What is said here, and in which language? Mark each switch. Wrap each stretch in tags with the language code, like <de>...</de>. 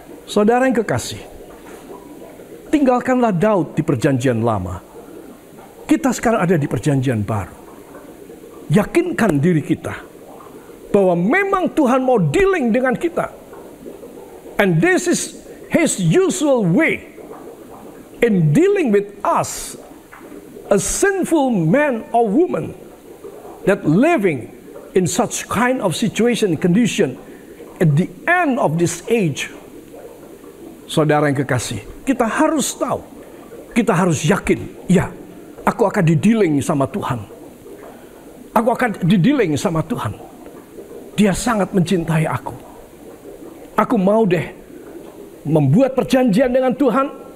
<id>Saudara yang kekasih, tinggalkanlah Daud di perjanjian lama. Kita sekarang ada di perjanjian baru. Yakinkan diri kita bahwa memang Tuhan mau dealing dengan kita.</id> <en>And this is His usual way in dealing with us, a sinful man or woman that living in such kind of situation, condition at the end of this age.</en> <id>Saudara yang kekasih, kita harus tahu, kita harus yakin, ya, aku akan didealing sama Tuhan. Aku akan didealing sama Tuhan. Dia sangat mencintai aku. Aku mau deh membuat perjanjian dengan Tuhan.</id>